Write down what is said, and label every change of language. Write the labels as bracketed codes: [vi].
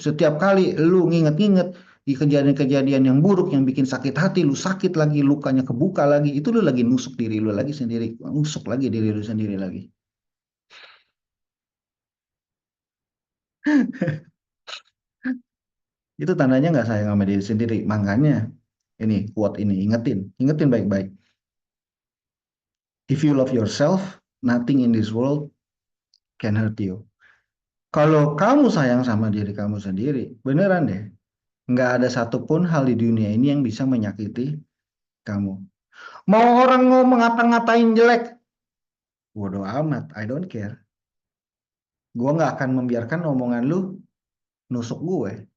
[id] Setiap kali lu nginget-nginget di kejadian-kejadian yang buruk yang bikin sakit hati, lu sakit lagi, lukanya kebuka lagi, itu lu lagi nusuk diri lu lagi sendiri, nusuk lagi diri lu sendiri lagi. Itu tandanya nggak sayang sama diri sendiri. Makanya ini quote ini, ingetin baik-baik. [en] If you love yourself, nothing in this world can hurt you. [id] Kalau kamu sayang sama diri kamu sendiri, beneran deh, nggak ada satupun hal di dunia ini yang bisa menyakiti kamu. Mau orang ngomong ngata-ngatain jelek, bodo amat, [en] I don't care. [id] Gue nggak akan membiarkan omongan lu nusuk gue.